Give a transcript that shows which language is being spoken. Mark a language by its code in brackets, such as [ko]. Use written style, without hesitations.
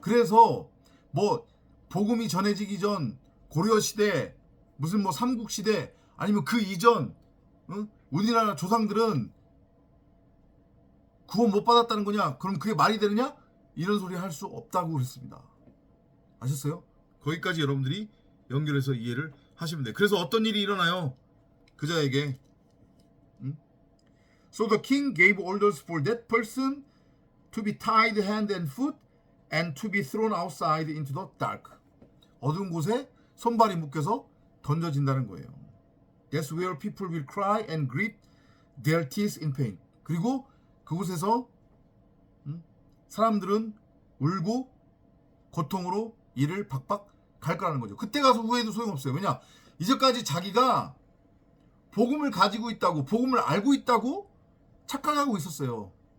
[ko] 그래서 뭐 복음이 전해지기 전 고려시대 무슨 뭐 삼국시대 아니면 그 이전 우리나라 조상들은 구원 못 받았다는 거냐? 그럼 그게 말이 되느냐? 이런 소리 할 수 없다고 그랬습니다. 아셨어요? 거기까지 여러분들이 연결해서 이해를 하시면 돼요. 그래서 어떤 일이 일어나요? 그자에게 [en] So the king gave orders for that person to be tied hand and foot and to be thrown outside into the dark. [ko] 어두운 곳에 손발이 묶여서 던져진다는 거예요. [en] That's where people will cry and grit their teeth in pain. [ko] 그리고 그곳에서 사람들은 울고 고통으로 이를 박박 갈 거라는 거죠. 그때 가서 후회해도 소용없어요. 왜냐? 이제까지 자기가 복음을 가지고 있다고, 복음을 알고 있다고 착각하고 있었어요.